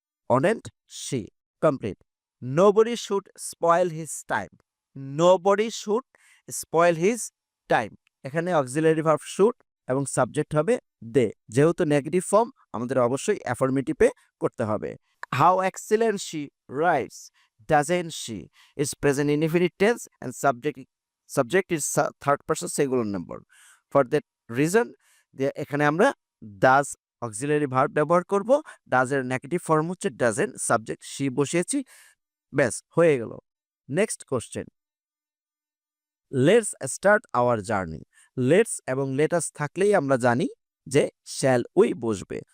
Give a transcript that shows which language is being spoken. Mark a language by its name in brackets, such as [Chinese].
[English] অনেন্ট শি। Complete. Nobody should spoil his time. Nobody should spoil his time. [Bangla] এখানে auxiliary verb should এবং subject হবে দে। যেহেতু negative form, আমাদের অবশ্যই অ্যাফার্মেটিভে করতে হবে। [English] How excellent she writes, doesn't she? Is present indefinite tense and subject is third person singular number. For that reason, [Bangla] এখানে আমরা does অক্সিলারি ভার্ব ব্যবহার করব। ডাজ এর নেগেটিভ ফর্ম হচ্ছে ডাজেন্ট, সাবজেক্ট she বসিয়েছি, ব্যাস হয়ে গেল। [English] Next question, let's start our journey. [Bangla] Let's এবং লেটাস থাকলেই আমরা জানি যে [English] shall we [Bangla] বসবে।